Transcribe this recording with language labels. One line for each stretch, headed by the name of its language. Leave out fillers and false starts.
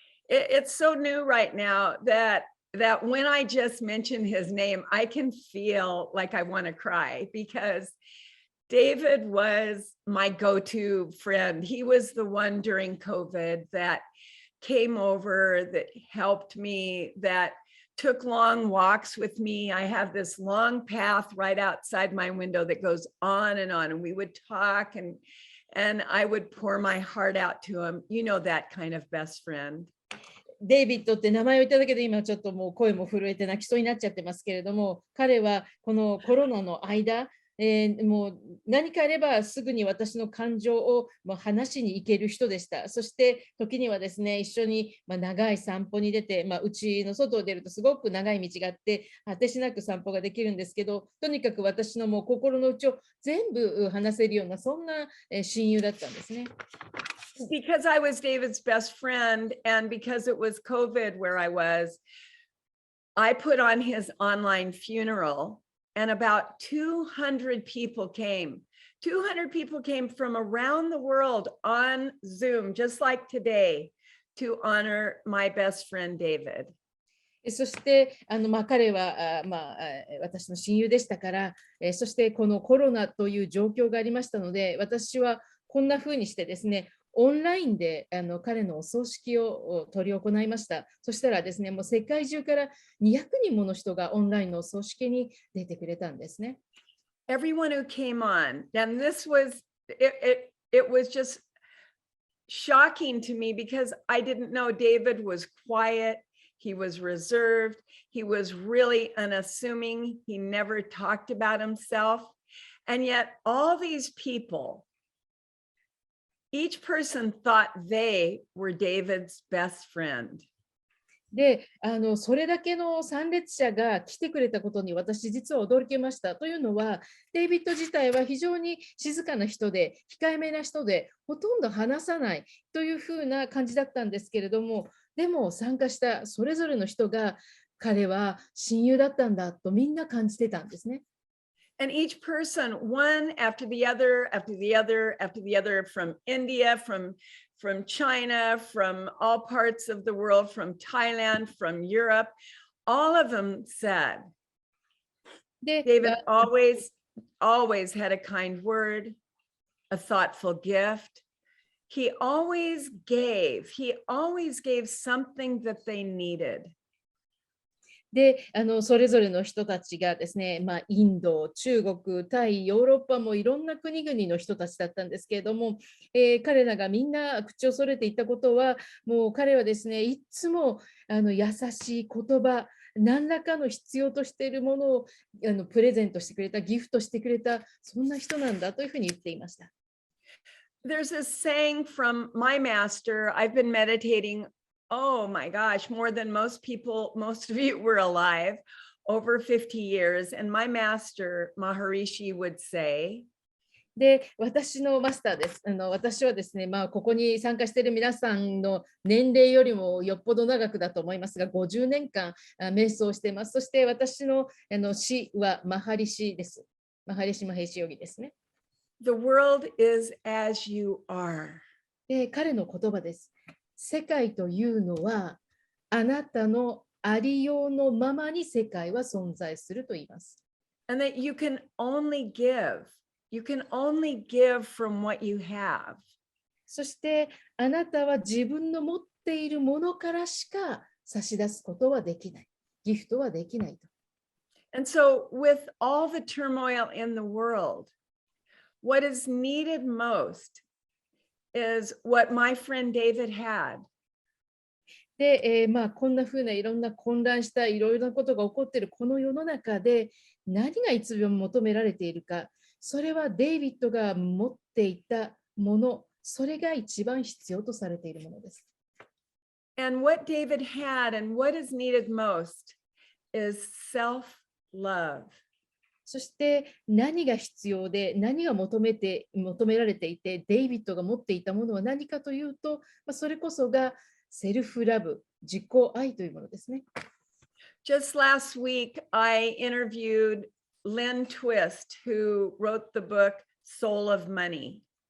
English: It's so new right now that when I just mention his name, I can feel like I want to cry, because David was my go-to friend. He was the one during COVID that came over, that helped me, that took long walks with me. I have this long path right outside my window that goes on, and we would talk, and I would pour my heart out to him. That kind of best friend.
Japanese: デイビッドって名前をいただけで今ちょっともう声も震えて泣きそうになっちゃってますけれども、彼はこのコロナの間、もう何かあればすぐに私の感情を話しに行ける人でした。そして時にはですね、一緒に長い散歩に出て、うちの外を出るとすごく長い道があって、果てしなく散歩ができるんですけど、とにかく私のもう心の内を全部話せるような、そんな親友だったんですね。
English: Because I was David's best friend and because it was COVID where I was, I put on his online funeral and about 200 people came. 200 people came from around the world on Zoom, just like today, to honor my best friend David.
Japanese: そして彼は私の親友でしたから、そしてこのコロナという状況がありましたので、私はこんな風にしてですね、オンラインで彼のお葬式を執り行いました。そしたらですね、もう世界中から200人もの人がオンラインのお葬式に出てくれたんですね。
English: Everyone who came on, and this was, it was just shocking to me because I didn't know David was quiet, he was reserved, he was really unassuming, he never talked about himself, and yet all these people, each person thought they were David's best friend.
Japanese: で、それだけの参列者が来てくれたことに私実は驚きました。というのは、デイビッド自体は非常に静かな人で、控えめな人で、ほとんど話さないというふうな感じだったんですけれども、でも参加したそれぞれの人が、彼は親友だったんだとみんな感じてたんですね。
English: And each person, one after the other, after the other, after the other, from India, from China, from all parts of the world, from Thailand, from Europe, all of them said, David always had a kind word, a thoughtful gift. He always gave something that they needed.
Japanese: で、それぞれの人たちがですね、インド、中国、タイ、ヨーロッパもいろんな国々の人たちだったんですけれども、彼らがみんな口を揃えていたことは、もう彼はですね、いつも優しい言葉、何らかの必要としているものをプレゼントしてくれた、ギフトしてくれた、そんな人なんだというふうに言っていました。
English: There's a saying from my master, I've been meditating, oh my gosh, more than most people, most of you were alive, over 50 years. And my master, Maharishi, would say,
Japanese: で、私のマスターです。私はですね、ここに参加している皆さんの年齢よりもよっぽど長くだと思いますが、50年間瞑想しています。そして私の師はマハリシです。マハリシ・マヘイシヨギですね。
English: The world is as you are.
Japanese: で、彼の言葉です。世界というのは、あなたのありようのままに世界は存在すると言います。
English: And that you can only give. You can only give from what you have.
Japanese: そしてあなたは自分の持っているものからしか差し出すことはできない。ギフトはできないと。
English: And so with all the turmoil in the world, what is needed most is what my friend David had.
Japanese: で、こんなふうないろんな混乱したいろいろなことが起こっているこの世の中で何がいつでも求められているか。それはデイビッドが持っていたもの、それが一番必要とされているものです。
English: And what David had and what is needed most is self-love.
Japanese: そして何が必要で何が求められていて、デイビッドが持っていたものは何かというと、それこそがセルフラブ、自己愛というものですね。
English: Just last week, I interviewed Lynn Twist, who wrote the book Soul of Money.